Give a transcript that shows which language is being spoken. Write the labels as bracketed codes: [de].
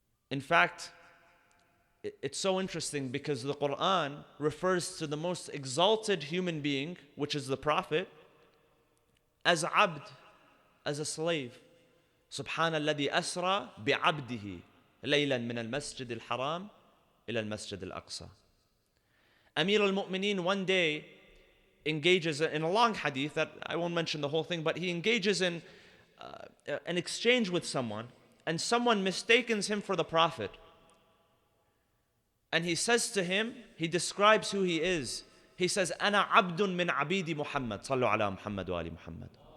[en] In fact, it's so interesting because the Quran refers to the most exalted human being, which is the Prophet, as abd, as a slave. [ar] سبحان الذي أسرى بعبده ليلا من المسجد الحرام إلى المسجد الأقصى. [en] Amir al-Mu'mineen one day engages in a long hadith that I won't mention the whole thing, but he engages in an exchange with someone, and someone mistakes him for the Prophet. And he says to him, he describes who he is. He says, [ar] أنا عبد من عبيد محمد صلوا على محمد وآل محمد.